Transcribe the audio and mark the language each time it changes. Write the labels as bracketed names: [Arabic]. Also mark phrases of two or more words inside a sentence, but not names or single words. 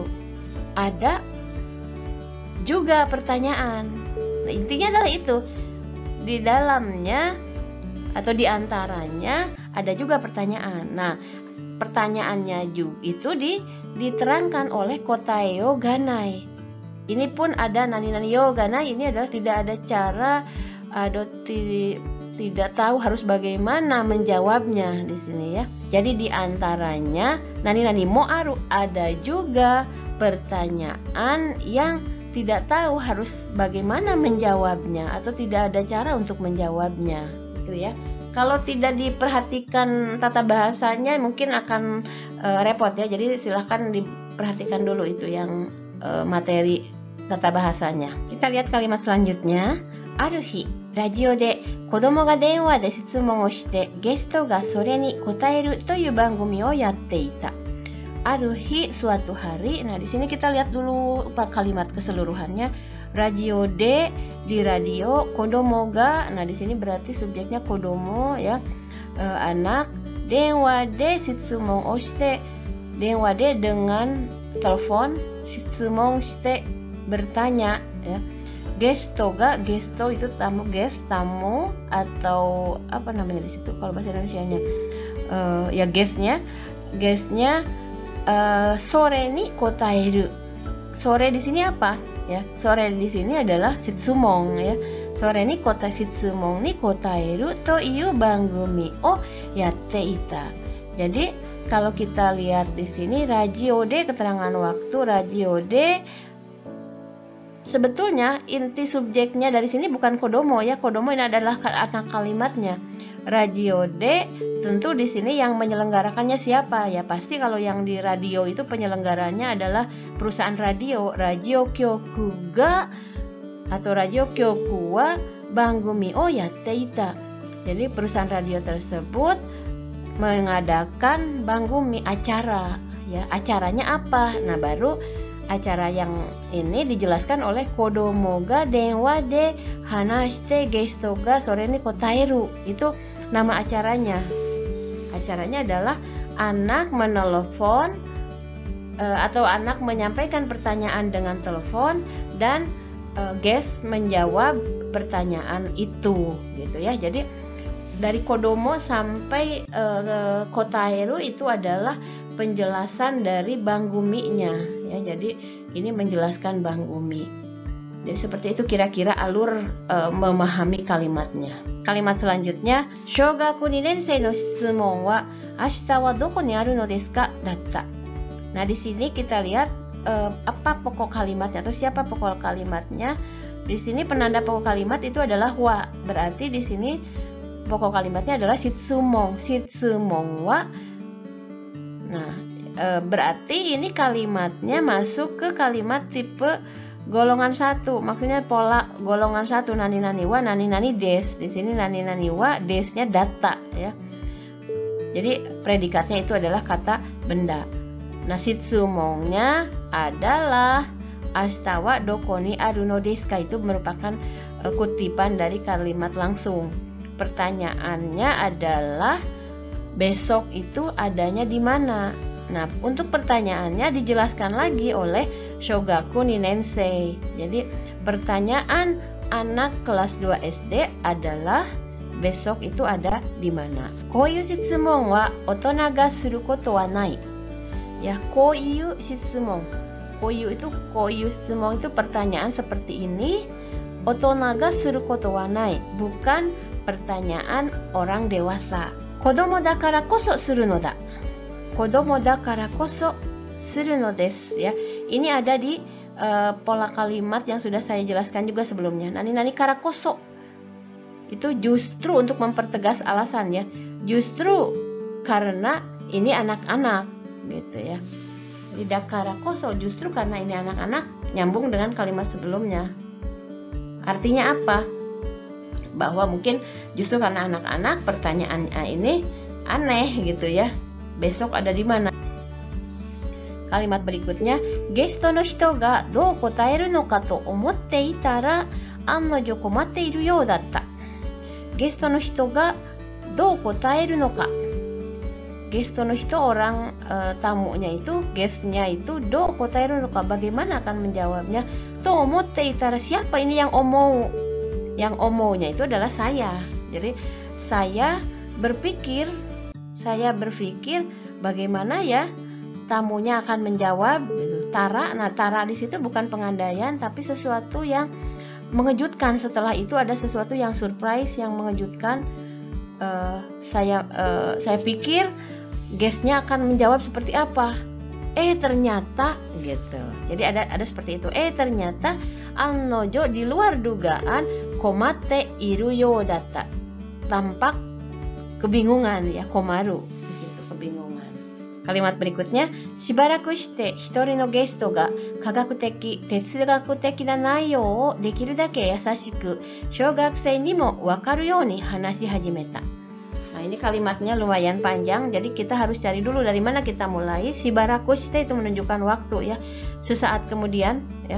[Indonesian] Ada juga pertanyaan. Nah, intinya adalah itu. Di dalamnya atau di antaranya ada juga pertanyaan. Nah, pertanyaannya juga itu diterangkan oleh [Japanese] 答えようがない. [Indonesian] Ini pun ada [Japanese] 何々ようがない, [Indonesian] ini adalah tidak ada cara atau tidak tahu harus bagaimana menjawabnya di sini ya. Jadi di antaranya [Japanese] 何々もある, [Indonesian] ada juga pertanyaan yang tidak tahu harus bagaimana menjawabnya atau tidak ada cara untuk menjawabnya gitu ya. Kalau tidak diperhatikan tata bahasanya mungkin akan repot ya. Jadi silahkan diperhatikan dulu itu yang materi tata bahasanya. Kita lihat kalimat selanjutnya. [Japanese] ある日、ラジオで子供が電話で質問をしてゲストがそれに答えるという番組をやっていた. Aruhi, [Indonesian] suatu hari. Nah, di sini kita lihat dulu kalimat keseluruhannya. [Japanese] ラジオで [Indonesian] di radio, [Japanese] 子供が, [Indonesian] nah di sini berarti subjeknya kodomo ya, anak. [Japanese] 電話で質問をして、電話で [Indonesian] dengan telepon, [Japanese] 質問して [Indonesian] bertanya ya. [Japanese] ゲストが, [Indonesian] gesto itu tamu, guest tamu atau apa namanya di situ kalau bahasa Indonesianya ya guestnya [Japanese] それに答える. [Indonesian] Sore di sini apa? Ya, sore di sini adalah shitsumon ya. [Japanese] それにこた質問に答えるという番組をやっていた. [Indonesian] Jadi kalau kita lihat di sini [Japanese] ラジオで, [Indonesian] keterangan waktu [Japanese] ラジオで, [Indonesian] sebetulnya inti subjeknya dari sini bukan kodomo ya. Kodomo ini adalah anak kalimatnya. Radio de tentu di sini yang menyelenggarakannya siapa? Ya pasti kalau yang di radio itu penyelenggaranya adalah perusahaan radio, [Japanese] ラジオ局が [Indonesian] atau [Japanese] ラジオ局は番組をやっていた. [Indonesian] Jadi perusahaan radio tersebut mengadakan bangumi, acara ya. Acaranya apa? Nah, baru acara yang ini dijelaskan oleh [Japanese] 子供が電話で話してゲストがそれに答える. [Indonesian] Itu nama acaranya. Acaranya adalah anak menelepon atau anak menyampaikan pertanyaan dengan telepon dan guest menjawab pertanyaan itu gitu ya. Jadi dari kodomo sampai kotaeru itu adalah penjelasan dari bangguminya ya. Jadi ini menjelaskan bangumi. Jadi seperti itu kira-kira alur memahami kalimatnya. Kalimat selanjutnya, [Japanese] Shogaku 2年生の質問は明日はどこにあるのですか? datta. [Indonesian] Nah, di sini kita lihat apa pokok kalimatnya atau siapa pokok kalimatnya. Di sini penanda pokok kalimat itu adalah wa. Berarti di sini pokok kalimatnya adalah shitsumon. [Japanese] 質問は. [Indonesian] Nah, berarti ini kalimatnya masuk ke kalimat tipe golongan 1. Maksudnya pola golongan 1, [Japanese] 何々は、何々です. [Indonesian] Di sini [Japanese] 何々は, [Indonesian] desnya data ya. Jadi predikatnya itu adalah kata benda. Nah, shitsumonnya adalah [Japanese] 明日はどこにあるのですか, [Indonesian] itu merupakan kutipan dari kalimat langsung. Pertanyaannya adalah besok itu adanya di mana? Nah, untuk pertanyaannya dijelaskan lagi oleh [Japanese] 小学2年生. [Indonesian] Jadi pertanyaan anak kelas 2 SD adalah besok itu ada di mana? [Japanese] こういう質問は大人がすることはない. [Indonesian] Ya, [Japanese] こういう質問. こういう質問 [Indonesian] itu pertanyaan seperti ini. [Japanese] 大人がすることはない, [Indonesian] bukan pertanyaan orang dewasa. [Japanese] 子供だからこそするのだ。子供だからこそするのですや. [Indonesian] Ini ada di pola kalimat yang sudah saya jelaskan juga sebelumnya. [Japanese] 何々からこそ. [Indonesian] Itu justru untuk mempertegas alasan ya. Justru karena ini anak-anak gitu ya. Jadi [Japanese] だからこそ, [Indonesian] justru karena ini anak-anak, nyambung dengan kalimat sebelumnya. Artinya apa? Bahwa mungkin justru karena anak-anak pertanyaannya ini aneh gitu ya. Besok ada di mana? Kalimat berikutnya, [Japanese] ゲストの人がどう答えるのかと思っていたら案の定困っているようだった. ゲストの人がどう答えるのか. ゲストの人, [Indonesian] orang tamunya itu, guestnya itu, [Japanese] どう答えるのか, [Indonesian] bagaimana akan menjawabnya? [Japanese] と思っていたら, [Indonesian] siapa ini yang omou? Yang omounya itu adalah saya. Jadi saya berpikir bagaimana ya tamunya akan menjawab gitu. Tara. Nah, tara di situ bukan pengandaian tapi sesuatu yang mengejutkan. Setelah itu ada sesuatu yang surprise, yang mengejutkan. Saya pikir guestnya akan menjawab seperti apa. Ternyata gitu. Jadi ada seperti itu. Ternyata annojo, di luar dugaan, [Japanese] 困っているようだった. [Indonesian] Tampak kebingungan ya, komaru di situ, kebingungan. Kalimat berikutnya, [Japanese] しばらくしてひとりのゲストが科学的、哲学的な内容をできるだけやさしく小学生にもわかるように話し始めた. [Indonesian] Nah, ini kalimatnya lumayan panjang, jadi kita harus cari dulu dari mana kita mulai. [Japanese] しばらくして [Indonesian] itu menunjukkan waktu ya, sesaat kemudian ya.